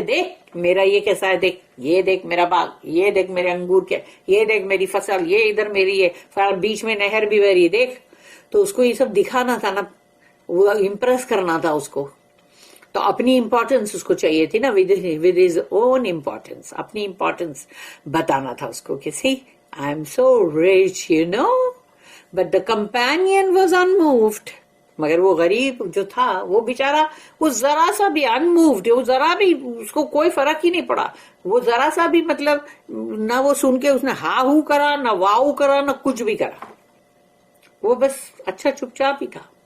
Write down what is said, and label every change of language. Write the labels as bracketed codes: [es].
[ur] دیکھ میرا یہ کیسا ہے، دیکھ یہ، دیکھ میرا باغ، یہ دیکھ میرے انگور کے، یہ دیکھ میری فصل، یہ ادھر میری ہے، بیچ میں نہر بھی بہ رہی، دیکھ. تو اس کو یہ سب دکھانا تھا نا، وہ امپریس کرنا تھا اس کو. تو اپنی امپورٹنس اس کو چاہیے تھی نا، [en] with his own importance, [ur] اپنی امپورٹنس بتانا تھا اس کو کہ [en] See I am so rich you know. But the companion was unmoved. [ur] مگر وہ غریب جو تھا وہ بیچارہ، وہ ذرا سا بھی unmoved، وہ ذرا بھی اس کو کوئی فرق ہی نہیں پڑا. وہ ذرا سا بھی مطلب نہ وہ سن کے اس نے ہا ہو کرا، نہ واؤ کرا، نہ کچھ بھی کرا. وہ بس اچھا چپ چاپ ہی تھا.